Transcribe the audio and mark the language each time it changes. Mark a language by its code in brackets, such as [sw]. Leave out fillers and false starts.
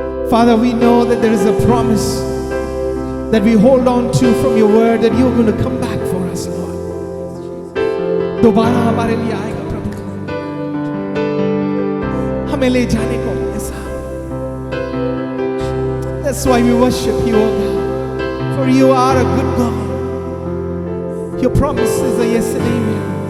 [en] Father, we know that there is a promise that we hold on to from your word, that you're going to come back for us, Lord. [hi] दोबारा हमारे लिए आएगा प्रभु, हमें ले जाने को ऐसा. [en] That's why we worship you, O God. For you are a good God. Your promises are yes and amen.